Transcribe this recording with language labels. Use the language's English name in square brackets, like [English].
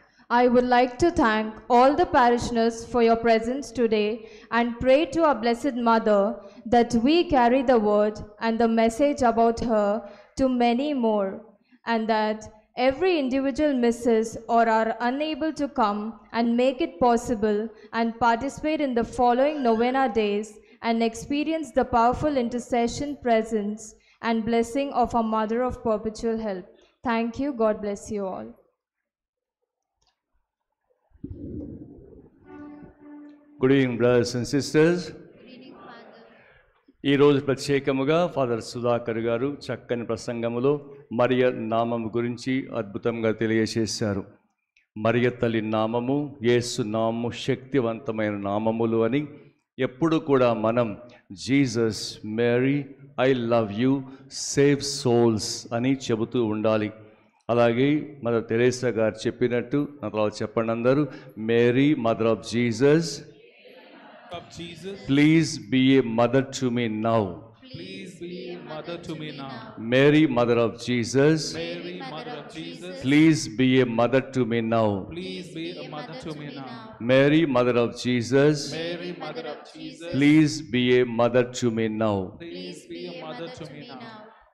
[English] I would like to thank all the parishioners for your presence today and pray to our Blessed Mother that we carry the word and the message about her to many more, and that every individual misses or are unable to come and make it possible and participate in the following novena days and experience the powerful intercession, presence, and blessing of our Mother of Perpetual Help. Thank you. God bless you all. Good evening, brothers and sisters. [Telugu] ఈరోజు ప్రత్యేకముగా father Sudhakar గారు చక్కని ప్రసంగములో మరియ నామము గురించి అద్భుతంగా తెలియజేశారు. మరియ తల్లి నామము, యేసు నామము శక్తివంతమైన నామములు అని ఎప్పుడు కూడా మనం [English] Jesus, Mary, I love you, save souls [Telugu] అని చెబుతూ ఉండాలి. అలాగే మదర్ తెరేసా గారు చెప్పినట్టు నా తర్వాత చెప్పండి అందరూ, [English] Mary mother of Jesus, please be a mother to me now. Please be a mother to me now. Mary, mother of Jesus, Mary, mother of Jesus, please be a mother to me now. please be a mother to me now. Mary, mother of Jesus, Mary, mother of Jesus, please be a mother to me now. please be a mother to me now.